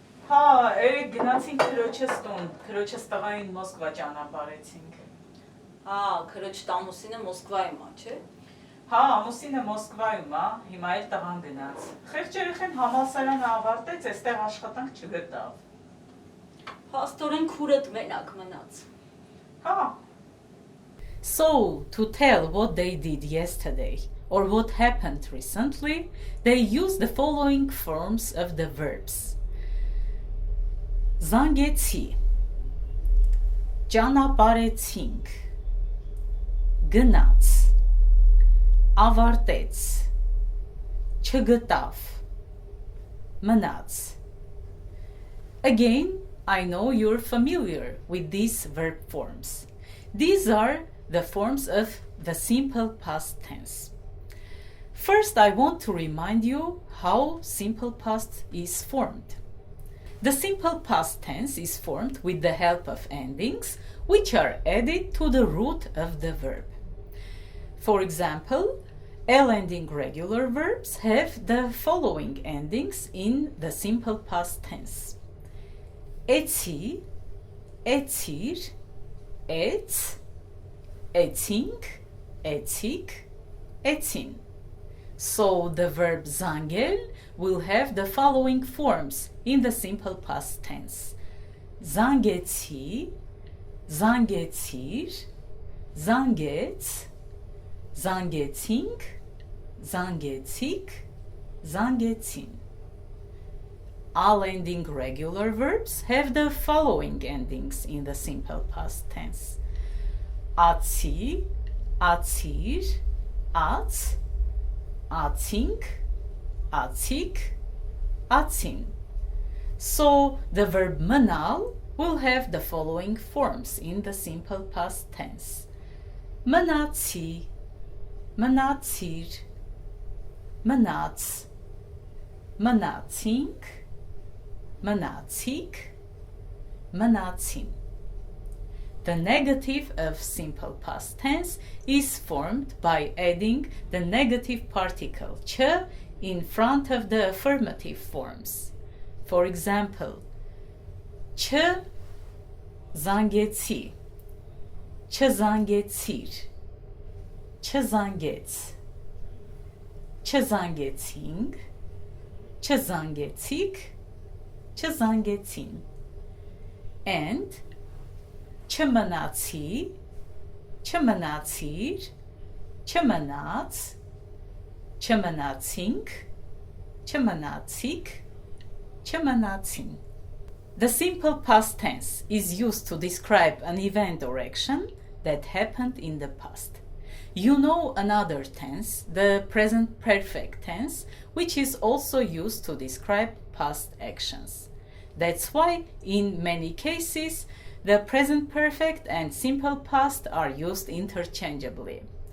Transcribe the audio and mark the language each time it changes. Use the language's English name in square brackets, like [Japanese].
[Armenian] Հա, երեկ գնացինք քրոջս տուն, քրոջս տղային Մոսկվա ճանապարհեցինք։ Հա, քրոջ տամուսինը Մոսկվայում ա, չէ։ Հա, ամուսինը Մոսկվայում ա, հիմա էլ տղան գնաց։ Խեղճ երեխեն համալսարանը ավարտեց, այստեղ աշխատանք չգտավ։ Փաստորեն քուրդ մենակ մնաց։ [English] Հա։ So, to tell what they did yesterday or what happened recently, they use the following forms of the verbs. [Armenian] Զանգեցի, ճանապարհեցինք, գնաց, ավարտեց, չգտավ, մնաց. [English] Again, I know you're familiar with these verb forms. These are the forms of the simple past tense. First, I want to remind you how simple past is formed. The simple past tense is formed with the help of endings, which are added to the root of the verb. For example, L-ending regular verbs have the following endings in the simple past tense. [Armenian] Էցի, էցիր, էց, էցինք, էցիկ, էցին. [English] So the verb զանգել will have the following forms in the simple past tense. [Armenian] Զանգեցի, զանգեցիր, զանգեց, զանգեցինք, զանգեցիք, զանգեցին. [English] All ending regular verbs have the following endings in the simple past tense. [Armenian] Ացի, ացիր, աց, ացինք, ացիկ, ացին. [English] So the verb մնալ will have the following forms in the simple past tense. [Armenian] Մնացի, մնացիր, մնաց, մնացինք, մնացիք, մնացին. [English] The negative of simple past tense is formed by adding the negative particle ch in front of the affirmative forms. For example, [Armenian] չ զանգեցի, չզանգեցիր, չզանգեց, չզանգեցինք, չզանգեցիք, չզանգեցին. And չմնացի, չմնացիր, չմնաց, չմնացինք, չմնացիք, չմնացին. [English] The simple past tense is used to describe an event or action that happened in the past. You know another tense, the present perfect tense, which is also used to describe past actions. That's why, in many cases, the present perfect and simple past are used interchangeably.